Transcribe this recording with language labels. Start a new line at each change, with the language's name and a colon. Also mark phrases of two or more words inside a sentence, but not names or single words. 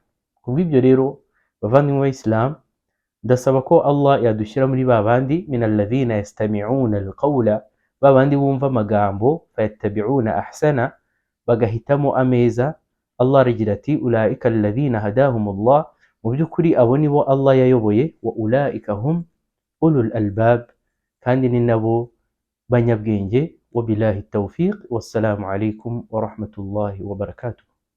Kinyarwanda: Kubw'ibyo rero bavandimwe b'Islam, ndasaba ko Allah yadushyira muri babandi
Arabic: من الذين يستمعون القول,
Kinyarwanda: babandi bumva amagambo
Arabic: فيتبعون أحسن,
Kinyarwanda: bagahitamo ameza. Allah aragira ati
Arabic: أولئك الذين هداهم الله,
Kinyarwanda: mu by'ukuri abo nibo Allah yayoboye,
Arabic: وأولئك هم أولو الألباب,
Kinyarwanda: kandi ni nabo banyabwenge.
Arabic: وبالله التوفيق والسلام عليكم ورحمة الله وبركاته.